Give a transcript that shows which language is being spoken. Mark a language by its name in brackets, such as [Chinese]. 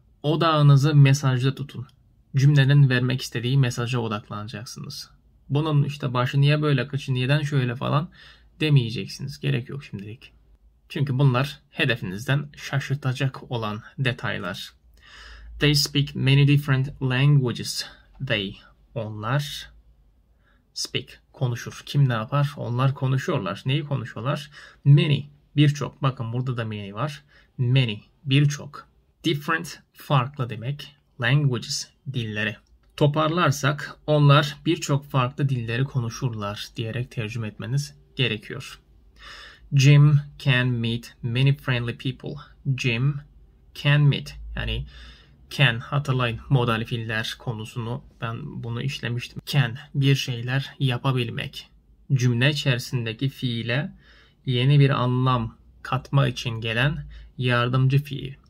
[Turkish] Odağınızı mesajda tutun. Cümlenin vermek istediği mesaja odaklanacaksınız. Bunun işte başı niye böyle, kıçı neden şöyle falan demeyeceksiniz. Gerek yok şimdilik. Çünkü bunlar hedefinizden şaşırtacak olan detaylar. [English] They speak many different languages. [Turkish] Onlar speak, konuşur. Kim ne yapar? Onlar konuşuyorlar. Neyi konuşuyorlar? Many, birçok. Bakın burada da many var. Many, birçok. Different, farklı demek. Languages, dilleri. Toparlarsak onlar birçok farklı dilleri konuşurlar diyerek tercüme etmeniz gerekiyor. [English] Jim can meet many friendly people. [Turkish] Jim can meet, yani can, hatırlayın modal fiiller konusunu, ben bunu işlemiştim. Can, bir şeyler yapabilmek. Cümle içerisindeki fiile yeni bir anlam katma için gelen yardımcı fiil.